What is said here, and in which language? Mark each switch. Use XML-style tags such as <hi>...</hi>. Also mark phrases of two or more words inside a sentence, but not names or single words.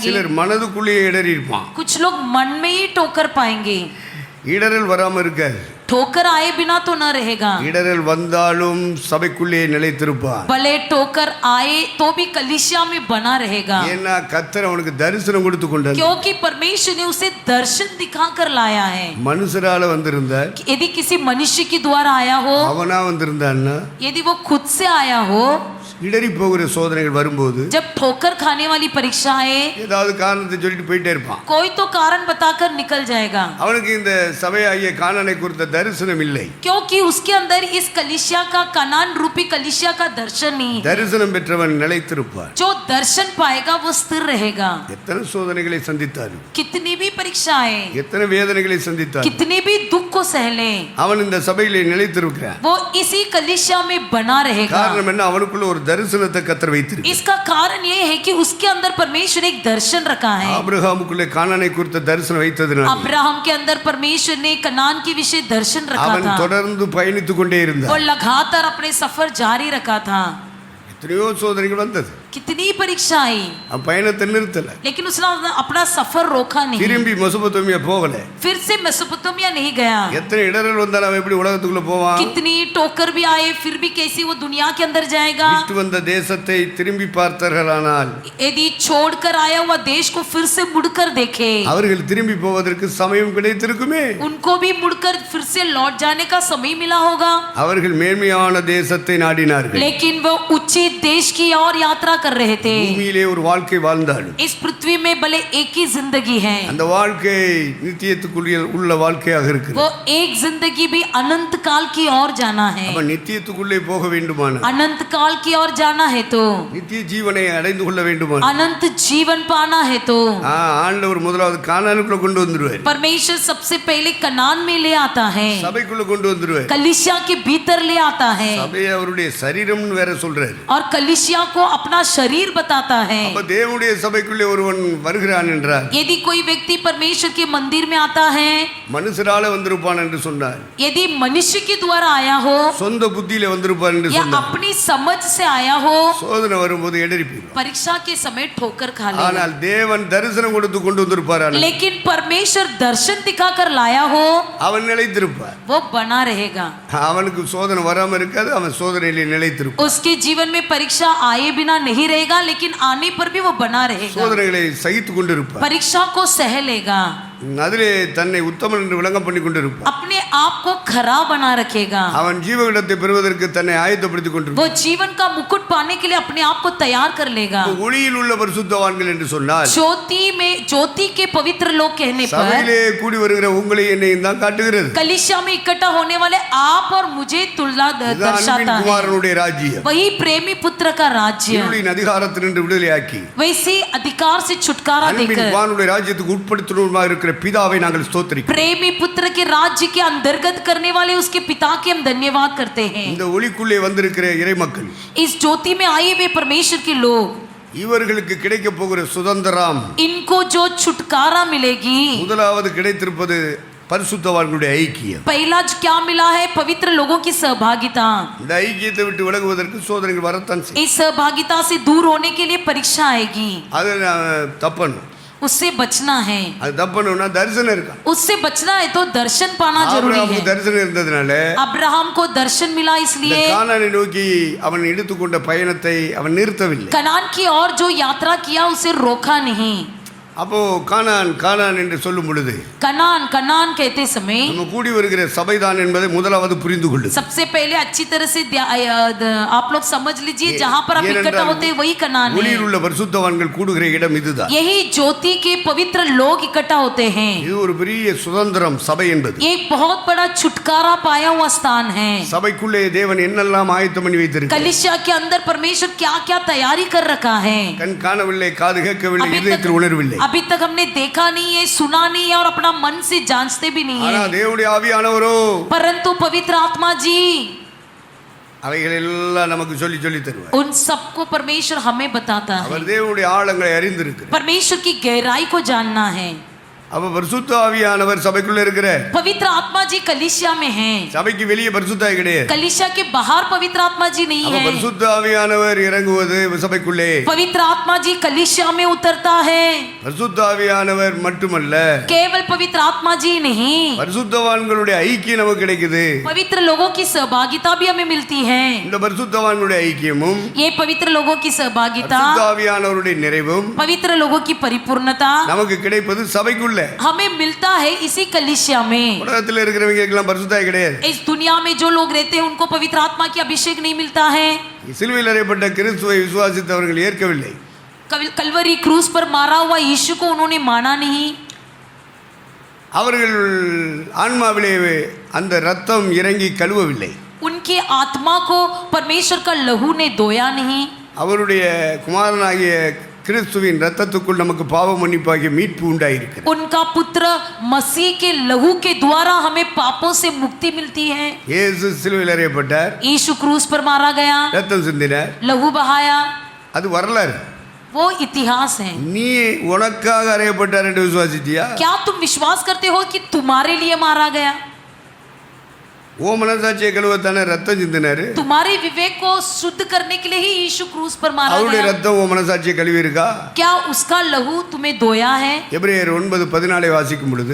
<ta>சிலர் மனதுக்குள்ளேயே இடறி இருப்பான்.</ta> <hi>कुछ लोग मन में ही ठोकर पाएंगे.</hi> <ta>இடரல் வராமல் இருக்காது.</ta> <hi>ठोकर आए बिना तो न रहेगा.</hi> <ta>இடரல் வந்தாலும் சபைக்குள்ளே நிலைத்திருப்பான்.</ta> <hi>भले ठोकर आए तो भी कलीसिया में बना रहेगा.</hi> <ta>ஏன்னா கர்த்தர் அவனுக்கு தரிசனம் கொடுத்து கொண்டார்.</ta> <hi>क्योंकि परमेश्वर ने उसे दर्शन दिखाकर लाया है.</hi> <ta>மனுஷரால வந்திருந்தார்,</ta> <hi>यदि किसी मनुष्य के द्वारा आया हो,</hi> <ta>அவனா வந்திருந்தான்னா,</ta> <hi>यदि वो खुद से आया हो,</hi> <ta>இடறி போகிற சோதனைகள் வரும்போது</ta> <hi>जब ठोकर खाने वाली परीक्षा आए,</hi> <ta>ஏதாவது காரணத்தை சொல்லிட்டு போயிட்டே இருப்பான்.</ta> <hi>कोई तो कारण बताकर निकल जाएगा.</hi> <ta>அவனுக்கு இந்த சபையாகிய கானானை குறித்த தரிசனம் இல்லை.</ta> <hi>क्योंकि उसके अंदर इस कलीसिया का, कनान रूपी कलीसिया का दर्शन नहीं है.</hi> <ta>தரிசனம் பெற்றவன் நிலைத்திருப்பான்.</ta> <hi>जो दर्शन पाएगा वो स्थिर रहेगा.</hi> <ta>எத்தனை சோதனைகளை சந்தித்தாலும்,</ta> <hi>कितनी भी परीक्षाएं,</hi> <ta>எத்தனை வேதனைகளை சந்தித்தாலும்,</ta> <hi>कितने भी दुख को सह ले,</hi> <ta>அவன் இந்த சபையிலே நிலைத்திருக்கிறான்.</ta> <hi>वो इसी कलीसिया में बना रहेगा.</hi> <ta>காரணம் என்ன? அவனுக்குள்ள ஒரு தரிசனத்தை கர்த்தர் வைத்திருக்கிறார்.</ta> <hi>इसका कारण ये है कि उसके अंदर परमेश्वर ने एक दर्शन रखा है.</hi> <ta>ஆபிரகாமுக்குள்ளே கானானை குறித்த தரிசனம் வைத்ததினால்</ta> <hi>अब्राहम के अंदर परमेश्वर ने कनान के विषय दर्शन रखा</hi> <ta>அவன்</ta> <hi>था.</hi> <ta>தொடர்ந்து பயணித்துக் கொண்டே இருந்தான்.</ta> <hi>और लगातार अपने सफर जारी रखा था.</hi> <ta>எத்தனையோ சோதனைகள் வந்தது,</ta> <hi>कितनी परीक्षा आई,</hi> <ta>அவன் பயணத்தை நிறுத்தல.</ta> <hi>लेकिन उसने अपना सफर रोका नहीं.</hi> <ta>திரும்பி மெசொப்பொத்தாமியா போகல.</ta> <hi>फिर से मेसोपोटामिया नहीं गया.</hi> <ta>எத்தனை இடர்கள் வந்தாலும் அவன் எப்படி உலகத்துக்குள்ள போவான்?</ta> <hi>कितनी टोकर भी आए फिर भी कैसे वो दुनिया के अंदर जाएगा?</hi> <ta>விட்டு வந்த தேசத்தை திரும்பி பார்த்தார்களானால்</ta> <hi>यदि छोड़कर आया हुआ देश को फिर से मुड़कर देखे,</hi> <ta>அவர்கள் திரும்பி போவதற்கு சமயம் கிடைத்திருக்குமே.</ta> <hi>उनको भी मुड़कर फिर से लौट जाने का समय मिला होगा.</hi> <ta>அவர்கள் மேன்மையான தேசத்தை நாடினார்கள்.</ta> <hi>लेकिन वो उचित देश की ओर यात्रा कर रहे थे.</hi> <ta>பூமியிலே ஒரு வாழ்க்கை வாழ்ந்தாலும்</ta> <hi>इस पृथ्वी में भले एक ही जिंदगी है,</hi> <ta>அந்த வாழ்க்கை நித்தியத்துக்குரிய உள்ள வாழ்க்கையாக இருக்கு.</ta> <hi>वो एक जिंदगी भी अनंत काल की ओर जाना है.</hi> <ta>அப்ப நித்தியத்துக்குள்ளே போக வேண்டுமான,</ta> <hi>अनंत काल की ओर जाना है तो,</hi> <ta>நித்திய ஜீவனை அடைந்து கொள்ள வேண்டுமான,</ta> <hi>अनंत जीवन पाना है तो</hi> <ta>ஆண்டவர் முதலாவது கானானுக்குள்ள கொண்டு வந்துருவார்.</ta> <hi>परमेश्वर सबसे पहले कनान में ले आता है,</hi> <ta>சபைக்குள்ள கொண்டு வந்துருவார்.</ta> <hi>कलीसिया के भीतर ले आता है,</hi> <ta>சபையை அவருடைய சரீரம்னு வேற சொல்றாரு.</ta> <hi>और कलीसिया को अपना शरीर बताता है.</hi> <ta>அப்ப தேவனுடைய சபைக்குள்ளே ஒருவன் வருகிறான் என்றார்,</ta> <hi>यदि कोई व्यक्ति परमेश्वर के मंदिर में आता है,</hi> <ta>மனுஷரால வந்திருப்பான் என்று சொன்னார்.</ta> <hi>यदि मनुष्य के द्वारा आया हो</hi> <ta>சொந்த புத்தியில வந்திருப்பான் என்று</ta> <hi>या</hi> <ta>சொன்னார்.</ta> <hi>अपनी समझ से आया हो,</hi> <ta>சோதனை வரும்போது எடறி போயிடும்.</ta> <hi>परीक्षा के समय ठोकर खा लेगा.</hi> <ta>ஆனால் தேவன் தரிசனம் கொடுத்து கொண்டு வந்திருப்பார்,</ta> <hi>लेकिन परमेश्वर दर्शन दिखाकर लाया हो,</hi> <ta>அவன் நிலைத்திருப்பார்.</ta> <hi>वो बना रहेगा.</hi> <ta>அவனுக்கு சோதனை வராம இருக்காது, அவன் சோதனையிலே நிலைத்திருப்பான்.</ta> <hi>उसके जीवन में परीक्षा आए बिना नहीं रहेगा, लेकिन आने पर भी वो बना रहेगा.</hi> <ta>சோதனைகளை சகித்து கொண்டிருப்பார்.</ta> <hi>परीक्षा को सह लेगा.</hi> <ta>அதிலே தன்னை உத்தமன் என்று விளங்க பண்ணி கொண்டிருப்பான்.</ta> <hi>अपने आप को खरा बना रखेगा.</hi> <ta>அவன் ஜீவகிடத்தை பெறுவதற்கு தன்னை ஆயத்தப்படுத்திக் கொண்டிருப்பான்.</ta> <hi>वो जीवन का मुकुट पाने के लिए अपने आप को तैयार कर लेगा.</hi> <ta>ஒளியில் உள்ள பரிசுத்தவான்கள் என்று சொன்னால்</ta> <hi>ज्योति के पवित्र लोग कहने पर</hi> <ta>சபையிலே கூடி வருகிற உங்களை என்னையும் தான் காட்டுகிறது.</ta> <hi>कलीसिया में इकट्ठा होने वाले आप और मुझे तुलना दर्शाता है.</hi> <ta>குமாரனுடைய ராஜ்யம்,</ta> <hi>वही प्रेमी पुत्र का राज्य,</hi> <ta>இருளின் அதிகாரத்தினின்று விடுதலையாக்கி</ta> <hi>वैसे अधिकार से छुटकारा देकर</hi> <ta>குமாரனுடைய ராஜ்யத்துக்கு உட்படுத்துவதாக இருக்கிற பிதாவை நாங்கள் ஸ்தோத்திரிக்கிறோம்.</ta> <hi>प्रेमी पुत्र के राज्य के अंतर्गत करने वाले उसके पिता के हम धन्यवाद करते हैं.</hi> <ta>இந்த ஒளிக்குள்ளே வந்திருக்கிற இறைமக்கள்,</ta> <hi>इस ज्योति में आए हुए परमेश्वर के लोग,</hi> <ta>இவர்களுக்கு கிடைக்க போகிற சுதந்திரம்,</ta> <hi>इनको जो छुटकारा मिलेगी,</hi> <ta>முதலாவது கிடைத்திருப்பது பரிசுத்தவான்களுடைய ஐக்கியம்.</ta> <hi>पहला क्या मिला है? पवित्र लोगों की सहभागिता.</hi> <ta>இந்த ஐக்கியத்தை விட்டு விலகுவதற்கு சோதனைகள் வரத்தான் செய்யும்.</ta> <hi>इस सहभागिता से दूर होने के लिए परीक्षा आएगी.</hi> <ta>அது தப்பணும்.</ta> <hi>उससे बचना है.</hi> <ta>அது தப்பணும்னா தரிசனம் இருக்கா?</ta> <hi>उससे बचना है तो दर्शन पाना जरूरी है.</hi> <ta>தரிசனம் இருந்ததுனால</ta> <hi>अब्राहम को दर्शन मिला,</hi> <ta>இந்த</ta> <hi>इसलिए</hi> <ta>கானானை நோக்கி அவன் எடுத்துக்கொண்ட பயணத்தை அவன் நிறுத்தவில்லை.</ta> <hi>कनान की ओर जो यात्रा किया उसे रोका नहीं.</hi> <ta>அப்போ கானான் கானான் என்று சொல்லும் பொழுது</ta> <hi>कनान कनान कहते समय</hi> <ta>நம்ம கூடி வருகிற சபைதான் என்பதை முதலாவது புரிந்து கொள்ளு.</ta> <hi>सबसे पहले अच्छी तरह से आप लोग समझ लीजिए, जहाँ पर आप इकट्ठा होते हैं वही कनान है.</hi> <ta>ஒளியில் உள்ள பரிசுத்தவான்கள் கூடுகிற இடம் இதுதான்.</ta> <hi>यही ज्योति के पवित्र लोग इकट्ठा होते हैं.</hi> <ta>இது ஒரு பெரிய சுதந்திரம் சபை என்பது.</ta> <hi>ये एक बहुत बड़ा छुटकारा पाया हुआ स्थान है.</hi> <ta>சபைக்குள்ளே தேவன் என்னெல்லாம் ஆயத்தம் பண்ணி வைத்திருக்கிறார்.</ta> <hi>कलीसिया के अंदर परमेश्वर क्या क्या तैयारी कर रखा है.</hi> <ta>கண் காணவில்லை, காது கேட்கவில்லை, இதயத்தில் உணர்வில்லை.</ta> <hi>अभी तक हमने देखा नहीं है, सुना नहीं है और अपना मन से जांचते भी नहीं</hi> <ta>ஆனா</ta> <hi>है.</hi> <ta>தேவனுடைய ஆவியானவரோ</ta> <hi>परंतु पवित्र आत्मा जी</hi> <ta>அவைகள் எல்லாம் நமக்கு சொல்லி சொல்லி தருவார்.</ta> <hi>उन सबको परमेश्वर हमें बताता है.</hi> <ta>அவர் தேவனுடைய ஆழங்களை அறிந்திருக்கிறார்.</ta> <hi>परमेश्वर की गहराई को जानना है.</hi> <ta>அப்ப பரிசுத்த ஆவியானவர் சபைக்குள்ள இருக்கிற</ta> <hi>पवित्र आत्मा जी कलीसिया में हैं.</hi> <ta>சபைக்கு வெளியே பரிசுத்தாய் கிடையாது.</ta> <hi>कलीसिया के बाहर पवित्र आत्मा जी नहीं</hi> <ta>அப்ப</ta> <hi>है.</hi> <ta>பரிசுத்த ஆவியானவர் இறங்குவது சபைக்குள்ளே.</ta> <hi>पवित्र आत्मा जी कलीसिया में उतरता है.</hi> <ta>பரிசுத்த ஆவியானவர் மட்டுமல்ல,</ta> <hi>केवल पवित्र आत्मा जी नहीं,</hi> <ta>பரிசுத்தவான்களுடைய ஐக்கியம் நமக்கு கிடைக்குது.</ta> <hi>पवित्र लोगों की सहभागिता भी हमें मिलती है.</hi> <ta>இந்த பரிசுத்தவான்களுடைய ஐக்கியமும்</ta> <hi>ये पवित्र लोगों की सहभागिता,</hi> <ta>பரிசுத்த ஆவியானவருடைய நிறைவும்</ta> <hi>पवित्र लोगों की परिपूर्णता</hi> <ta>நமக்கு கிடைப்பது சபைக்குள்ள.</ta> <hi>हमें मिलता है इसी कलीसिया में.</hi> <ta>உலகத்தில் இருக்கிறவங்களுக்கெல்லாம் பரிசுத்தாய் கிடையாது.</ta> <hi>इस दुनिया में जो लोग रहते हैं उनको पवित्र आत्मा की अभिषेक नहीं मिलता है.</hi> <ta>சிலுவையில் அறையப்பட்ட கிறிஸ்துவை விசுவாசித்தவர்கள் ஏற்கவில்லை.</ta> <hi>कलवरी क्रूस पर मारा हुआ यीशु को उन्होंने माना नहीं.</hi> <ta>அவர்கள் ஆன்மாவிலே அந்த ரத்தம் இறங்கி கழுவவில்லை.</ta> <hi>उनके आत्मा को परमेश्वर का लहू ने धोया नहीं.</hi> <ta>அவருடைய குமாரனாகிய கிறிஸ்துவின் ரத்தத்துக்குள் நமக்கு பாவ மன்னிப்பாகிய மீட்பு உண்டாயிருக்கிறது.</ta> <hi>उनका पुत्र मसीह के लहू के द्वारा हमें पापों से मुक्ति मिलती है.</hi> <ta>இயேசு சிலுவையில் அறையப்பட்டார்,</ta> <hi>यीशु क्रूस पर मारा गया,</hi> <ta>ரத்தம் சிந்தினார்.</ta> <hi>लहू बहाया,</hi> <ta>அது வரலாறு.</ta> <hi>वो इतिहास है.</hi> <ta>நீ உனக்காக அறையப்பட்டார் என்று விசுவாசித்தியா?</ta> <hi>क्या तुम विश्वास करते हो कि तुम्हारे लिए मारा गया?</hi> <ta>ஓ மனசாட்சியை கழுவத்தானே ரத்தம் சிந்தினாரு.</ta> <hi>तुम्हारे विवेक को शुद्ध करने के लिए ही यीशु क्रूस पर मारा</hi> <ta>அவருடைய</ta> <hi>गया.</hi> <ta>ரத்தம் ஓ மனசாட்சியை கழுவி இருக்கா?</ta> <hi>क्या उसका लहू तुम्हें धोया है?</hi> <ta>எபிரேயர் 9:14 வாசிக்கும் பொழுது</ta>